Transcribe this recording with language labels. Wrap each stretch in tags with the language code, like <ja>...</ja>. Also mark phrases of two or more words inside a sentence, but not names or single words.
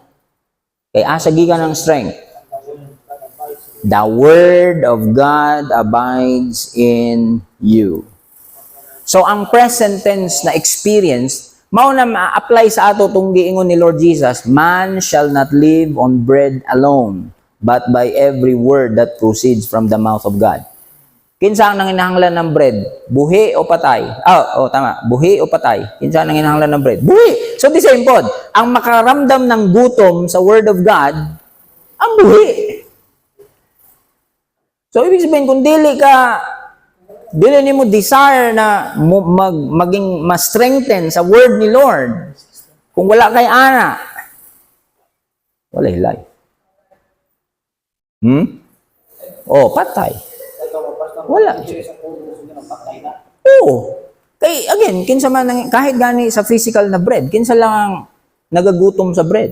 <ceb>Kay asa gikan ng strength.</ceb> <en>The word of God abides in you.</en> <ceb>So ang</ceb> <en>present tense</en> <ceb>na experience, mao na ma-apply sa ato tong giingon ni Lord Jesus,</ceb> <en>man shall not live on bread alone, but by every word that proceeds from the mouth of God.</en> <ceb>Kinsa ang nanginahanglan ng bread? Buhi o patay? Tama. Buhi o patay? Kinsa ang nanginahanglan ng bread? Buhi!</ceb> <en>So, the same pod.</en> <ceb>Ang makaramdam ng gutom sa</ceb> <en>Word of God,</en> <ceb>ang buhi. So,</ceb> <tl>ibig sabihin,</tl> <ceb>kung dili mo desire na maging ma-strengthen sa Word ni Lord, kung wala kay ana, wala life. Patay. Wala. Oo. Kay, again, kinsa man, kahit gani sa physical na bread, kinsa lang ang nagagutom sa bread.</ceb>